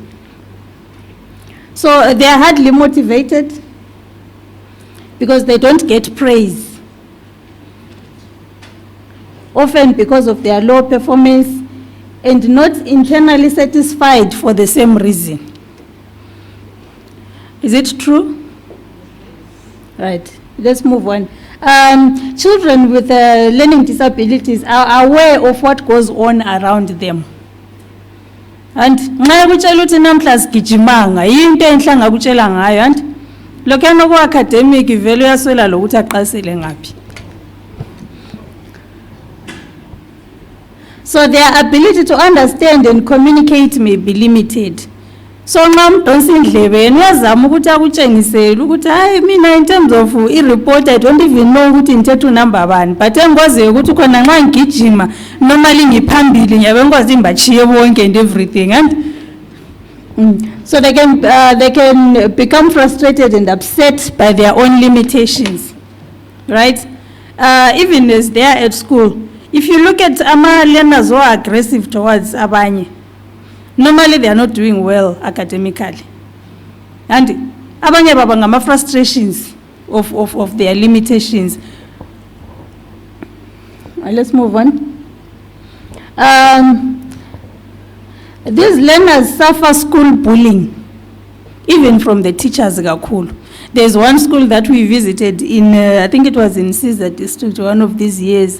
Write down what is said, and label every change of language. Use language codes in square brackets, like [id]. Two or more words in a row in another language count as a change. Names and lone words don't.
[en] So they are hardly motivated because they don't get praise, often because of their low performance, and not internally satisfied for the same reason. Is it true? Right, let's move on. Children with learning disabilities are aware of what goes on around them. [nd] And nxa kutshela ukuthi namhla sigijimanga into enhle angakutshela ngayo and lokuyana ku academic vele uyaswela lokuthi aqasele ngaphi. [en] So their ability to understand and communicate may be limited. [nd] So nxa umdonsa indlebe yena uyazama ukuthi akutshengisele ukuthi hayi mina [en] in terms of [nd] i-report [en] I don't even know [nd] ukuthi ngithetha unumber bani, but engikwaziyo ukuthi khona nxa ngigijima normally ngiphambili ngiyabe ngikwazi imbachiye bonke [en] and everything and so they can become frustrated and upset by their own limitations, right? Even as they are at school, if you look at learners who are aggressive towards abanye, normally they are not doing well academically. And [nd] abanye baba ngama [en] frustrations of their limitations. Let's move on. These learners suffer school bullying, even from the teachers. There's one school that we visited in, I think it was in Caesar district, one of these years.